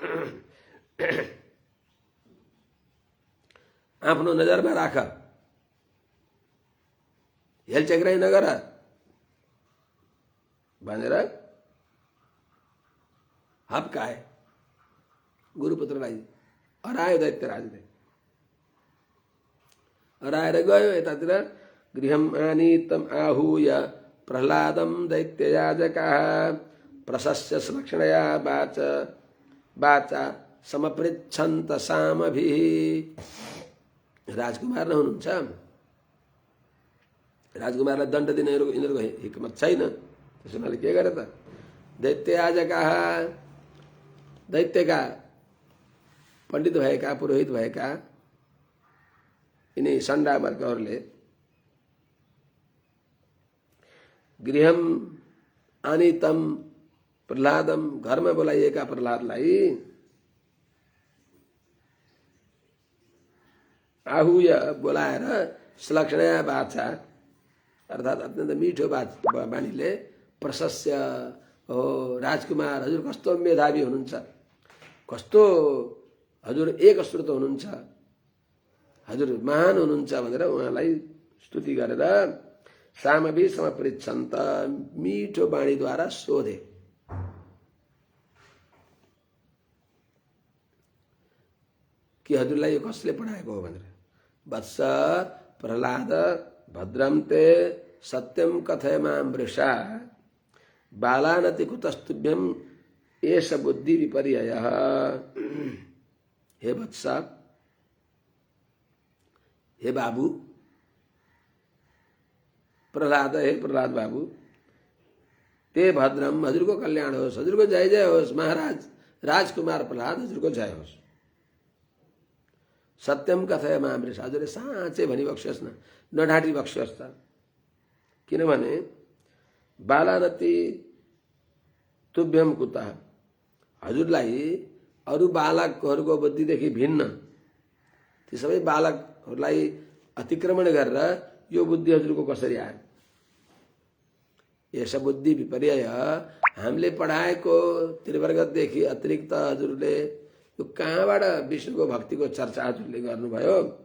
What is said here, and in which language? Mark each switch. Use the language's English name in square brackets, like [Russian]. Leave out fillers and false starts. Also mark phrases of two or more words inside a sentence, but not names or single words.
[Nepali] आफ्नो नजरमा राख, हेलचेक्राइ नगर भनेर हप्काए गुरुपुत्रलाई। हरायो दैत्यराजले, हराएर गयो यतातिर। [Sanskrit] गृहम् आनीतम् आहूय प्रह्लादं दैत्ययाजकाः प्रशस्य सुलक्षणया वाचा समपृच्छन्त सामभिः। [Nepali] राजकुमार नै हुनुहुन्छ, राजकुमारलाई दण्ड दिने यिनीहरूको हिक्मत छैन। त्यसो हुनाले के गरे त? दैत्ययाजकाः, दैत्यका पण्डित भएका, पुरोहित भएका यिनी सन्डा वर्गहरूले [Sanskrit] गृहम आनीतम प्रहलादम, [Nepali] घरमा बोलाइएका प्रहलादलाई आहूय, बोलाएर [Sanskrit] सुलक्षणया वाचा, [Nepali] अर्थात् अत्यन्त मिठो बाणीले प्रशस्य, हो राजकुमार, हजुर कस्तो मेधावी हुनुहुन्छ, कस्तो हजुर एक श्रुत हुनुहुन्छ, हजुर महान हुनुहुन्छ भनेर उहाँलाई स्तुति गरेर [Sanskrit] सामभि समपृच्छन्त, [Nepali] मिठो बाणीद्वारा सोधे। कि हजुरलाई यो कसले पढाएको हो भनेर। [Sanskrit] वत्स प्रह्लाद भद्रम ते सत्यम कथय मां वृषा, बालानति कुतस्तुभ्यम एष बुद्धि विपर्ययः। [Nepali] हे वत्स, हे बाबू प्रह्लाद, हे प्रह्लाद बाबू, [Sanskrit] ते भद्रम, [Nepali] हजुरको कल्याण होस्, हजुरको जय जय होस्। महाराज राजकुमार प्रह्लाद, हजुरको जय होस्। [Sanskrit] सत्यम कथय मां वृषा, [Nepali] हजुरले साँच्चै भनिबक्स्योस् न, नढाँटी बक्स्योस् त। [Sanskrit] किनभने बालानति तुभ्यम कुतः, [Nepali] हजुरलाई अरू बालकहरूको बुद्धिदेखि भिन्न ती सबै बालकहरूलाई अतिक्रमण गरेर यो बुद्धि हजुरको कसरी आयो? यस [Sanskrit] बुद्धि विपर्यय, [Nepali] हामीले पढाएको त्रिवर्गदेखि अतिरिक्त हजुरले यो कहाँबाट विष्णुको भक्तिको चर्चा हजुरले गर्नुभयो?